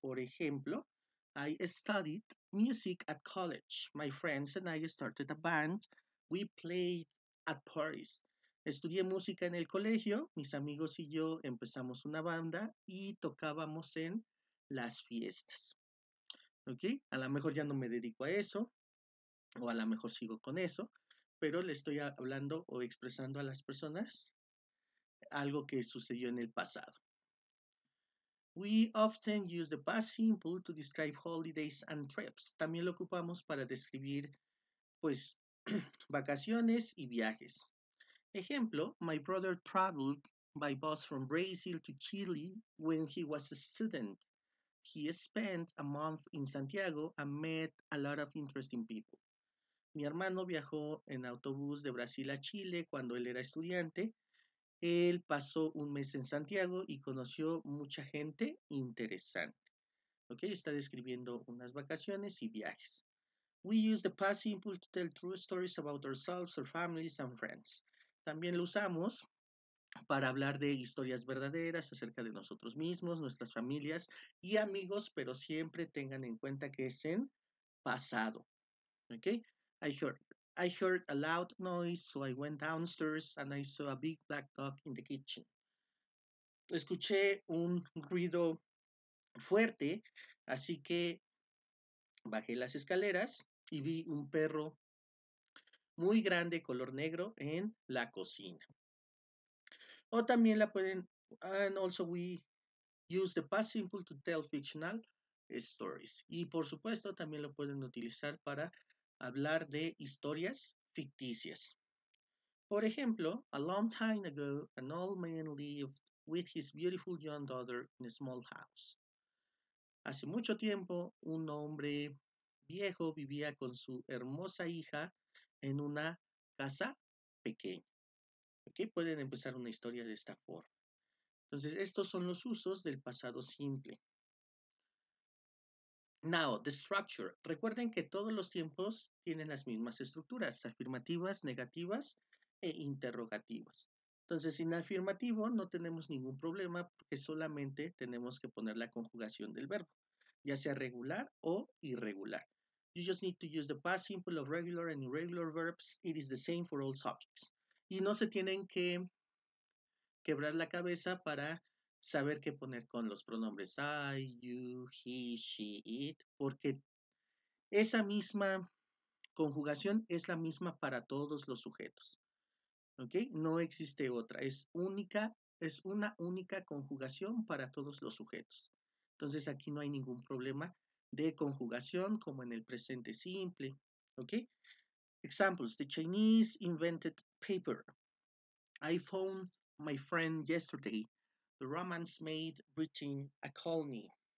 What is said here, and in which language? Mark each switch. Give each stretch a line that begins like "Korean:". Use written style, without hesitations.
Spanish: Por ejemplo,
English: I studied music at college. My friends and I started a band. We played at parties.
Spanish: Estudié música en el colegio. Mis amigos y yo empezamos una banda y tocábamos en las fiestas. ¿Ok? A lo mejor ya no me dedico a eso, o a lo mejor sigo con eso, pero le estoy hablando o expresando a las personas algo que sucedió en el pasado.
English: We often use the past simple to describe holidays and trips.
Spanish: También lo ocupamos para describir, pues, vacaciones y viajes. Ejemplo,
English: my brother traveled by bus from Brazil to Chile when he was a student. He spent a month in Santiago and met a lot of interesting people.
Spanish: Mi hermano viajó en autobús de Brasil a Chile cuando él era estudiante. Él pasó un mes en Santiago y conoció mucha gente interesante. ¿Ok? Está describiendo unas vacaciones y viajes.
English: We use the past simple to tell true stories about ourselves, our families, and friends.
Spanish: También lo usamos para hablar de historias verdaderas acerca de nosotros mismos, nuestras familias y amigos, pero siempre tengan en cuenta que es en pasado. ¿Ok?
English: I heard a loud noise, so I went downstairs and I saw a big black dog in the kitchen.
Spanish: Escuché un ruido fuerte, así que bajé las escaleras y vi un perro muy grande color negro en la cocina. O también la pueden,
English: and also we use the past simple to tell fictional stories.
Spanish: Y por supuesto también lo pueden utilizar para hablar de historias ficticias. Por ejemplo,
English: a long time ago, an old man lived with his beautiful young daughter in a small house.
Spanish: Hace mucho tiempo, un hombre viejo vivía con su hermosa hija en una casa pequeña. ¿Ok? Pueden empezar una historia de esta forma. Entonces, estos son los usos del pasado simple.
English: Now, the structure.
Spanish: Recuerden que todos los tiempos tienen las mismas estructuras, afirmativas, negativas e interrogativas. Entonces, en afirmativo no tenemos ningún problema porque solamente tenemos que poner la conjugación del verbo, ya sea regular o irregular.
English: You just need to use the past simple of regular and irregular verbs. It is the same for all subjects.
Spanish: Y no se tienen que quebrar la cabeza para saber qué poner con los pronombres I, you, he, she, it, porque esa misma conjugación es la misma para todos los sujetos. ¿Ok? No existe otra, es una única conjugación para todos los sujetos. Entonces aquí no hay ningún problema de conjugación como en el presente simple. ¿Ok?
English: Examples, the Chinese invented paper. I found my friend yesterday. The Romans made Britain a colony.